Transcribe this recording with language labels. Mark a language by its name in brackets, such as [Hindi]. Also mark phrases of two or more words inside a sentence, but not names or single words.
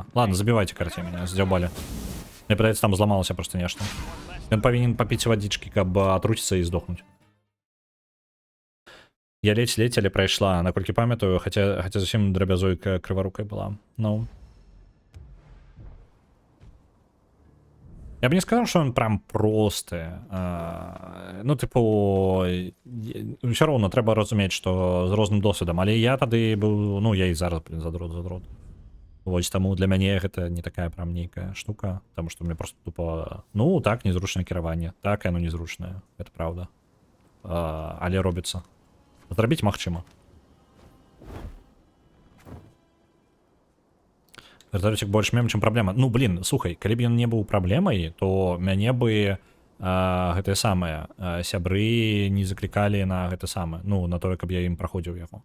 [Belarusian] Ладно, забівайце, карацей, мяне, здзяўбалі. Мне падаецца, там зламалася проста нешта. Ён павінен папіць вадзічкі, каб атруціцца і здохнуць. Я ледзь, але прайшла, наколькі памятаю, хаця зусім драбязойка крыварукай была. Ну. [Ukrainian] Я б не сказав, що він прям простий. Ну, типу, все одно треба розуміти, що з розним досвідом. Але я тоді був, ну, я і зараз, блін, задрот. Ось тому [Belarusian] для мяне гэта не такая прям нейкая штука, [Russian] потому что мне просто тупо, [Belarusian] ну, так, незручнае кіраванне. Так, яно незручнае, [Russian] это правда. [Belarusian] Але робіцца. Зрабіць магчыма. Верталёцік больш мем, чым праблема. Ну, блин, слухай, калі б ён не быў праблемай, то мяне бы гэтае самае сябры не заклікалі на гэта самае, ну, на тое, каб я ім праходзіў яго.